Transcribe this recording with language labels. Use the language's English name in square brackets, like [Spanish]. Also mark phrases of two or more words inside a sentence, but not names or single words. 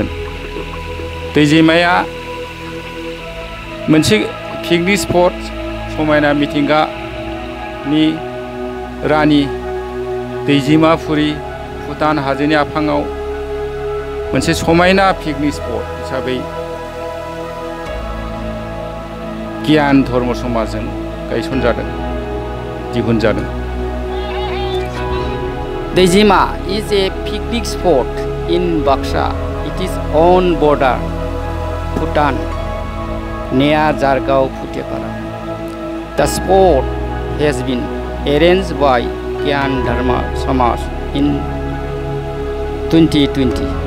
[Bodo] दैजिमाया मोनसे [English] picnic spot, [Bodo] समायना मिथिंगानि रानि दैजिमाफुरि भुटान हाजोनि आफाङाव मोनसे समायना [English] picnic spot [Bodo] हिसाबै गियान धर्म समाजजों गायसनजादों, दिहुनजादों। [English] Dejima is a picnic spot in Baksa. It is on border Bhutan near Jargaon Phutepara. The spot has been arranged by Gyan Dharma Samaj in 2020.